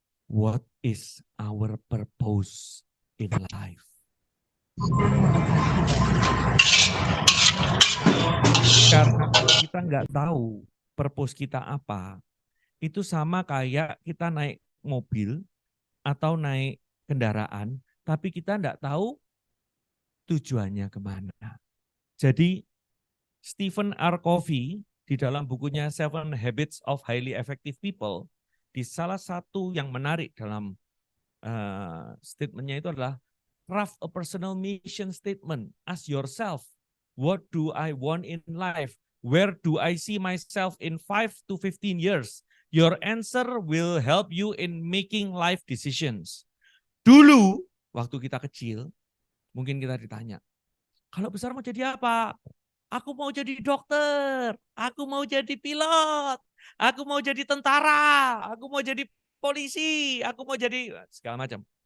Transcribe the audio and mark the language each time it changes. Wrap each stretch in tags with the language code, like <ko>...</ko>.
<en>What is our purpose in life?</en> <id>Karena kita enggak tahu purpose kita apa, itu sama kayak kita naik mobil atau naik kendaraan, tapi kita enggak tahu tujuannya kemana. Jadi Stephen R. Covey di dalam bukunya Seven Habits of Highly Effective People, di salah satu yang menarik dalam statementnya itu adalah</id> <en>craft a personal mission statement. Ask yourself, what do I want in life? Where do I see myself in 5 to 15 years? Your answer will help you in making life decisions.</en> <id>Dulu, waktu kita kecil, mungkin kita ditanya, kalau besar mau jadi apa? Aku mau jadi dokter, aku mau jadi pilot, aku mau jadi tentara, aku mau jadi polisi, aku mau jadi segala macam.</id>